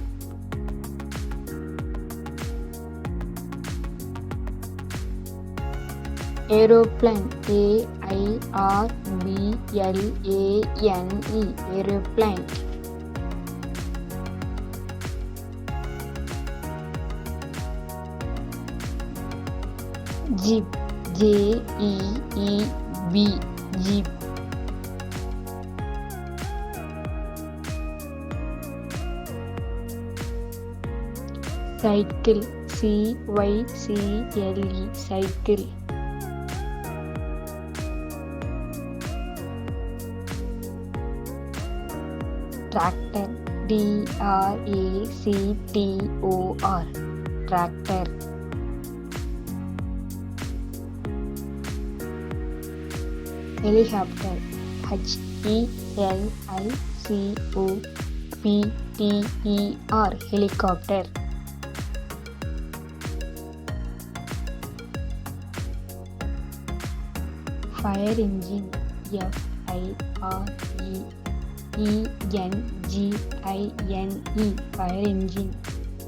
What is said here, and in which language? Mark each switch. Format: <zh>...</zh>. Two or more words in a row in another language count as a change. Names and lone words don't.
<en>Aeroplane, A-I-R-B-L-A-N-E, aeroplane. Jeep, J-E-E-B, jeep. Cycle, C-Y-C-L-E, cycle. Tractor, T-R-A-C-T-O-R, tractor. Helicopter, H-E-L-I-C-O-P-T-E-R, helicopter. Fire engine, F-I-R-E-E-N-G-I-N-E, fire engine.</en>